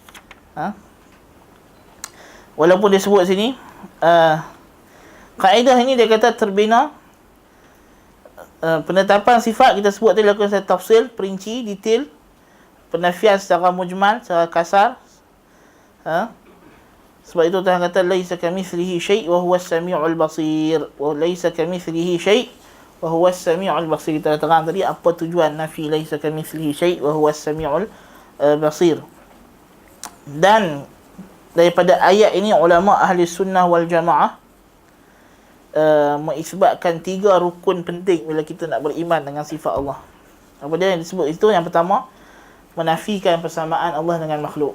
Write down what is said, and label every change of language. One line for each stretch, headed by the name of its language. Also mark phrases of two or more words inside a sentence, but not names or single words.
Malay: Walaupun dia sebut sini kaedah ini dia kata terbina penetapan sifat kita sebut tadi lakukan secara tafsil, perinci, detail, penafian secara mujmal, secara kasar. Sebab itu Tuhan kata
Arabic: لَيْسَ كَمِثْلِهِ شَيْءٌ وَهُوَ السَّمِيعُ الْبَصِيرُ. وَلَيْسَ كَمِثْلِهِ شَيْءٌ وَهُوَ السَّمِيعُ الْبَصِيرُ.
Malay: Kita terang tadi apa tujuan nafi
Arabic: لَيْسَ كَمِثْلِهِ شَيْءٌ وَهُوَ السَّمِيعُ الْبَصِيرُ.
Malay: Dan daripada ayat ini ulama
Arabic: أهل السنة والجماعة
Malay: mengisbatkan 3 rukun penting bila kita nak beriman dengan sifat Allah. Apa dia yang disebut itu? Yang pertama, menafikan persamaan Allah dengan makhluk.